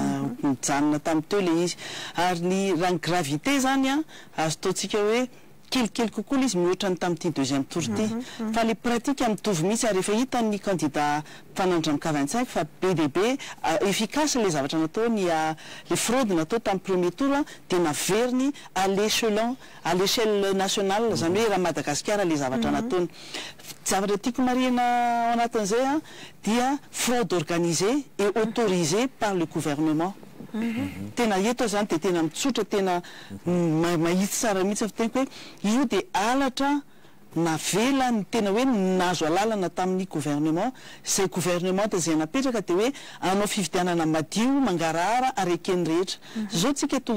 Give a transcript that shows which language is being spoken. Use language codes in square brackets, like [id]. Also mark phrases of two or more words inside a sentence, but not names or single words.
[mg] mijanona tamin'ny teo le izy ary ny raha ny gravité zany a azo taontsika hoe kelikely kokoa izy mihoatra ny tamin'ity [fr] deuxième tour [mg] ty fa le pratika mitovy mihitsy ary rehefa hitan'ny candidat mpanandra amin'ny K25 fa be dia be efficace le zavatra natao le fraude natao tamin'ny [fr] premier tour [mg] dia naveriny [fr] à l'échelle nationale [mg] zany hoe raha Madagasikara le zavatra nataony zavatra tiako marina ao anatin'izay dia [fr] fraude organisée et autorisée par le gouvernement. [mg] Tena eto zany dia tena mitsotra tena mahitsy tsara mihitsy fiteniko hoe io dia halatra navela ny tena hoe nazo alalana tamin'ny gouvernement izay gouvernement izay napetraka dia hoe anao fifidianana madio mangarahara ary ekeny rehetra zao tsika tonga